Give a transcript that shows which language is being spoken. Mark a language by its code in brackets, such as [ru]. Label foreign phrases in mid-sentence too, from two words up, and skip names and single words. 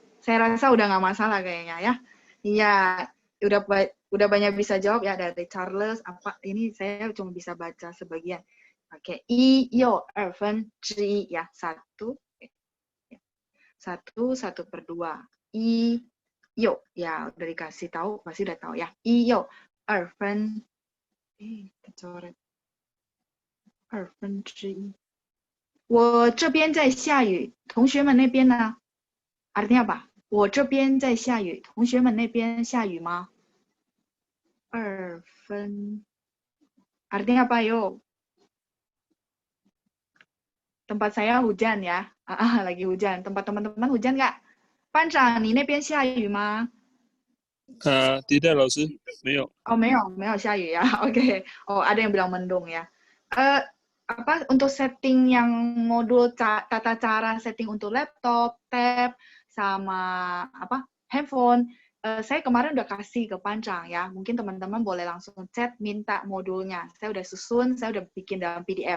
[id] Saya rasa udah nggak masalah kayaknya ya. Iya, udah banyak bisa jawab ya dari Charles. Apa ini saya cuma bisa baca sebagian. Oke, 1又2/1ya, 1 1/2. 1又 ya udah dikasih tahu, pasti udah tahu ya. 1 又2/1. kecoret. 1/2. [zh] 我这边在下雨，同学们那边呢？ [id] Artinya apa? [zh] 我这边在下雨，同学们那边下雨吗？ [id] 2分 artinya apa yo? Tempat saya hujan ya. Lagi hujan. Tempat teman-teman hujan nggak? [zh] 班长，你那边下雨吗？ tidak, 老师，没有。 Oh, 没有下雨 ya. Oke. [id] Oh, ada yang bilang mendung ya. Eh, apa untuk setting yang modul tata cara setting untuk laptop, tab, sama apa handphone, saya kemarin udah kasih ke Pancang ya. Mungkin teman-teman boleh langsung chat minta modulnya. Saya udah susun, saya udah bikin dalam PDF.